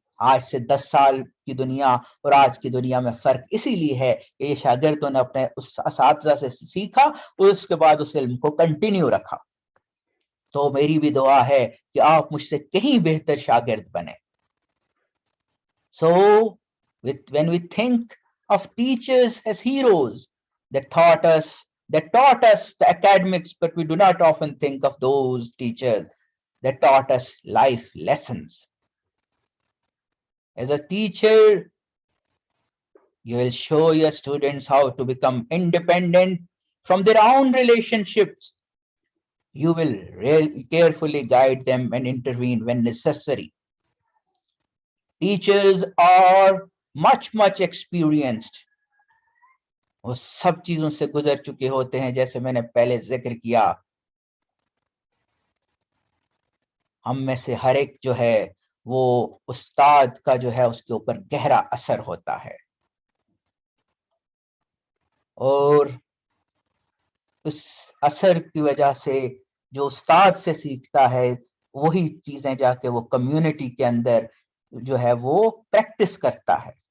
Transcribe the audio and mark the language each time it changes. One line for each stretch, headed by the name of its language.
Urdu: آج سے 10 سال کی دنیا اور آج کی دنیا میں فرق اسی لیے ہے کہ یہ شاگردوں نے اپنے اس اساتذہ سے سیکھا اور اس کے بعد اس علم کو کنٹینیو رکھا. تو میری بھی دعا ہے کہ آپ مجھ سے کہیں بہتر شاگرد بنے.
English: So when we think of teachers as heroes that taught us the academics, but we do not often think of those teachers that taught us life lessons. As a teacher, you will show your students how to become independent from their own relationships. You will carefully guide them and intervene when necessary. Teachers are much experienced.
Urdu: وہ سب چیزوں سے گزر چکے ہوتے ہیں جیسے میں نے پہلے ذکر کیا. ہم میں سے ہر ایک جو ہے وہ استاد کا جو ہے اس کے اوپر گہرا اثر ہوتا ہے، اور اس اثر کی وجہ سے جو استاد سے سیکھتا ہے وہی چیزیں جا کے وہ کمیونٹی کے اندر جو ہے وہ پریکٹس کرتا ہے.